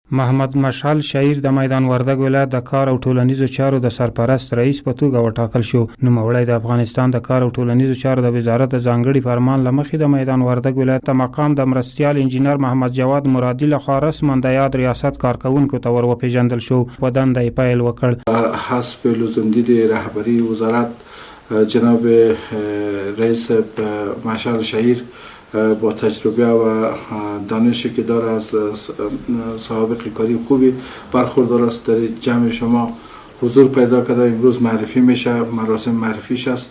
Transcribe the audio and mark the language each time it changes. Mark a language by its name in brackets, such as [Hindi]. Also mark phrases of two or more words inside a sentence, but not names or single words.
[Pashto] محمد مشعل شهیر د میدان وردګ ولایت د کار او ټولنیزو چارو د سرپرست رئیس په توګه وټاکل شو. نوموړی د افغانستان د کار او ټولنیزو چارو د وزارت د ځانګړي فرمان له مخې د میدان وردګ ولایت ته مقام د مرستیال انجینر محمد جواد مرادي لخوا رسما د یاد ریاست کارکونکو ته وروپېژندل شو. په دنده یې پیل وکړ. [Persian] حسب لزومدید رهبری وزارت جناب رئیس مشعل شهیر با تجربه و دانشی که داره از سابق کاری خوبی برخوردار است. در جمع شما حضور پیدا کرده امروز معرفی میشه، مراسم معرفیش است.